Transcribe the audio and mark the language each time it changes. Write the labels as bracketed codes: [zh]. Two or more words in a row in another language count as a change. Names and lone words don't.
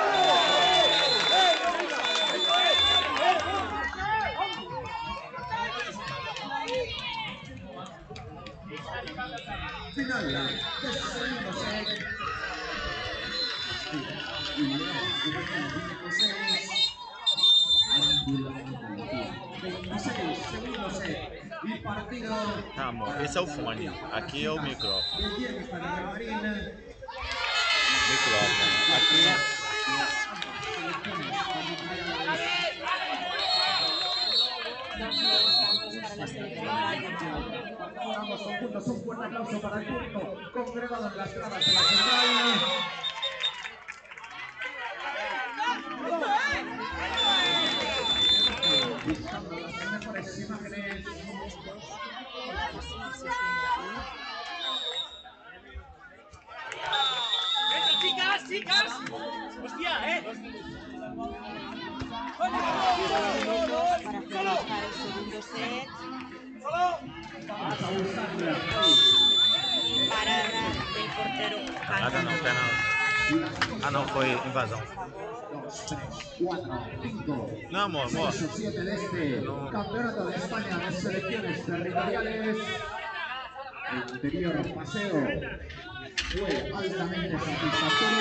[es] Final del segundo set. Y León juvenil 26, segundo set. Y partido. [pt] Tá, amor, esse é o fone. Aqui é o microfone. Micrófono. Aqui. [es] Vamos con puntos, un fuerte aplauso para el punto congregado en las gradas de la central. Buscando las mejores imágenes. ¡Chicas, chicas! ¡Hostia, Para finalizar el segundo set. Parada del portero. [pt] Nada não, pé não. Ah não, foi invasão. [es] 2, 3, 4, 5. No, amor, amor. 6 o 7 de este Campeonato de España de Selecciones Territoriales. El anterior paseo fue altamente satisfactorio.